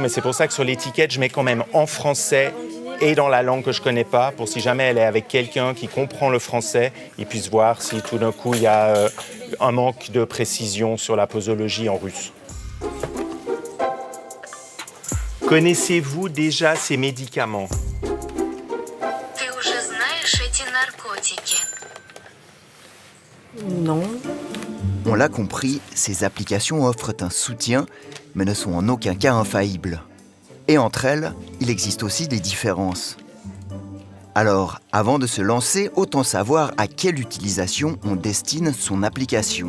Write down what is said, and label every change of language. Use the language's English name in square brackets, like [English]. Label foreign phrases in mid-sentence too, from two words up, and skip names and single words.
[French] Mais c'est pour ça que sur l'étiquette, je mets quand même en français et dans la langue que je ne connais pas, pour si jamais elle est avec quelqu'un qui comprend le français, il puisse voir si tout d'un coup il y a un manque de précision sur la posologie en russe. Connaissez-vous déjà ces médicaments? [Russian] Ты уже знаешь эти наркотики? [French] Non. On l'a compris, ces applications offrent un soutien, mais ne sont en aucun cas infaillibles. Et entre elles, il existe aussi des différences. Alors, avant de se lancer, autant savoir à quelle utilisation on destine son application.